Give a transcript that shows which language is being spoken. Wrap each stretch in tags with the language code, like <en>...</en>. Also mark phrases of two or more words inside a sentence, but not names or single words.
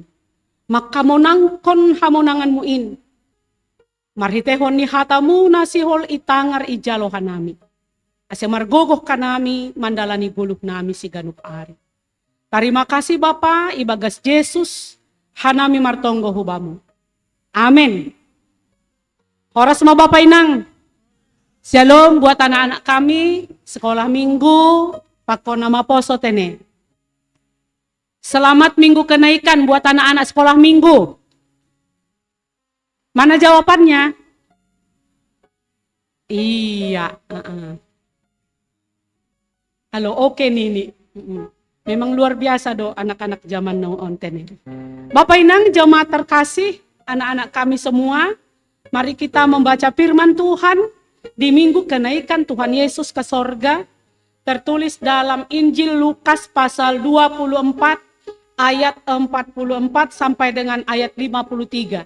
<bts>Makamonangkon hamonanganmu in, marhitehon ni hatamu nasihol itangar ijalohan nami. Ase margogoh kanami mandalani guluh nami si ganup ari.</bts> <id>Terima kasih Bapa,</id> <bts>ibagas Yesus, hanami martonggo hubamu. Amin. Horas ma Bapak Inang.</bts> <id>Shalom buat anak-anak kami, sekolah minggu,</id> <bts>pakon nama poso tene.</bts> <id>Selamat minggu kenaikan buat anak-anak sekolah minggu. Mana jawabannya? Iya. Halo, oke Nini. Memang luar biasa do anak-anak zaman now</id> <bts>on tene.</bts> <id>Bapak Inang, jemaat terkasih, anak-anak kami semua, mari kita membaca firman Tuhan di minggu kenaikan Tuhan Yesus ke sorga. Tertulis dalam Injil Lukas pasal 24 ayat 44 sampai dengan ayat 53.</id>